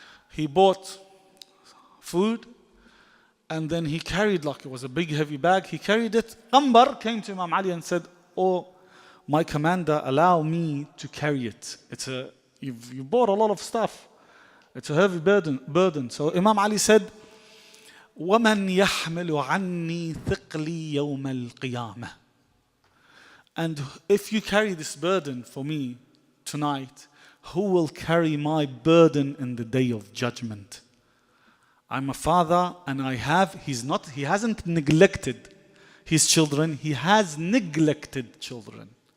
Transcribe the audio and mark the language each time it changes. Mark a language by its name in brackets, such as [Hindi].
[English] He bought food and then he carried, like it was a big heavy bag, he carried it. Ambar came to Imam Ali and said, oh, my commander, allow me to carry it. You bought a lot of stuff. It's a heavy burden. So Imam Ali said, [Arabic] وَمَنْ يَحْمِلُ عَنِّي ثِقْلِي يَوْمَ الْقِيَامَةِ. [English] And if you carry this burden for me tonight, who will carry my burden in the day of judgment? I'm a father and he hasn't neglected his children, he has neglected children.